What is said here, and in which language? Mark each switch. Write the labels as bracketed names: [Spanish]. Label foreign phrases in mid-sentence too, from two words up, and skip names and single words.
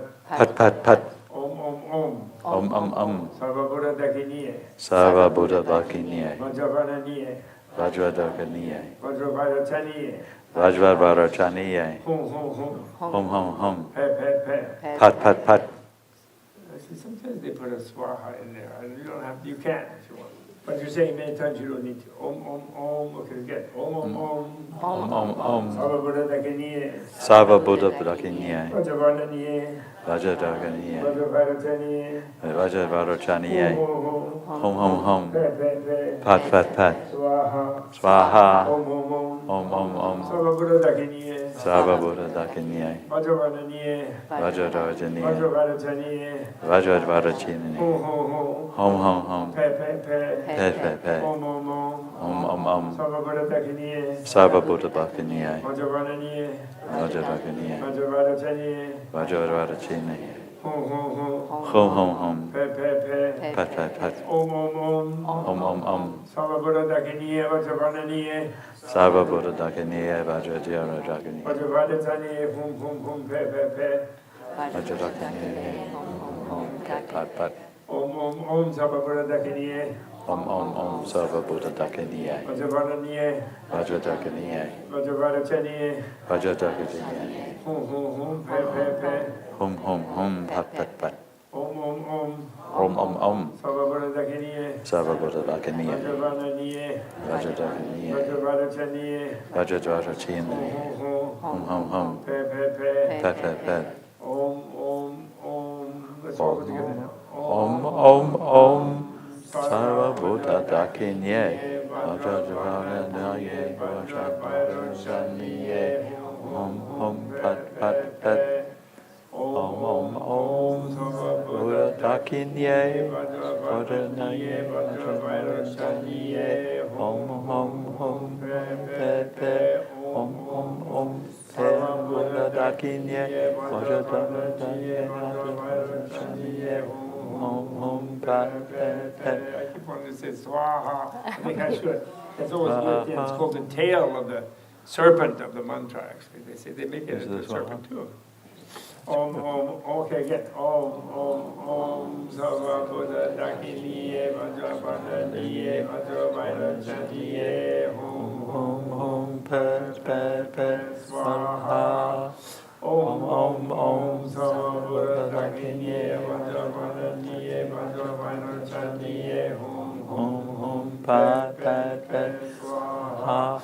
[Sanskrit] Pat pat pat. Om, om, om. Om Om Om. Sarva Buddha Dakiniye. Sarva Buddha Dakiniye. Vajravarnaniye. Vajradakiniye. Vajravairochaniye. Vajravairochaniye. Hum, hum, hum. Hum hum hum. Pe, pe, pe. Pat pat pat. [English] See, sometimes they put a swaha in there. You don't have, you can if you want. But you're saying many times you don't need to. [Sanskrit] Om, om, om. [English] Okay, again. [Sanskrit] Om, om, om. Om Om Om. Sarva Buddha Dakiniye. Sarva Buddha Dakiniye. Vajravarnaniye. Vajradakiniye. Vajravairochaniye. Vajravairochaniye. Hum, hum, Hum hum hum. pe, pe, pe. Pat pat pat. Swaha. Swaha. Om, om, om. Om Om Om. Sarva Buddha Dakiniye. Sarva Buddha Dakiniye. Vajravarnaniye. Vajradakiniye. Vajravairochaniye. Vajradakiniye. Hum, hum, hum. Hum hum hum. Pe, pe, pe. Pe pe pe. Om, om, om. Om Om Om. Sarva Buddha Dakiniye. Sarva Buddha Dakiniye. Vajravarnaniye. Vajradakiniye. Vajravairochaniye. Vajradakiniye. Hum, hum, hum. Hum hum hum. Pe, pe, pe. Pat pat pat. Om, om, om. Om Om Om. Sarva Buddha Dakiniye. Vajravarnaniye. Sarva Buddha Dakiniye. Vajradakiniye. Vajravairochaniye. Hum, hum, hum. Pe, pe, pe. Vajradakiniye. Pat pat. Om, om, om. Sarva Buddha Dakiniye. Om Om Om. Sarva Buddha Dakiniye. Vajravarnaniye. Vajradakiniye. Vajravairochaniye. Vajradakiniye. Hum, hum, hum. Pe, pe, pe. Hum hum hum. Pat pat pat. Om, om, om. Om Om Om. Sarva Buddha Dakiniye. Sarva Buddha Dakiniye. Vajravarnaniye. Vajradakiniye. Vajravairochaniye. Vajradakiniye. Hum, hum, hum. Hum hum hum. Pe, pe, pe. Pat pat pat. Om, om, om. [English] Let's all go together now. [Sanskrit] Om Om Om. Sarva Buddha Dakiniye. Vajradakiniye. Vajradakiniye. Hum hum pat pat pat. Om Om Om. Buddha Dakiniye. Vajrayogini, Vajrayogini, Om Om Pe Pe, Om Sarva Buddha Dakinya, Vajrayogini, Vajrayogini, Om Pe Pe. [English] I keep wanting to say Swaha. I think I should. It's always weird. It's called the tail of the serpent of the mantra, actually. They say they make it into a serpent too. Om, okay, again. [Sanskrit] Om, Sarva Buddha Dakiniye, Vajrayogini, Vajrayogini, Om, Pe, Swaha. Om, Sarva Buddha Dakiniye, Vajrayogini, Vajrayogini, Om, Pe, Swaha.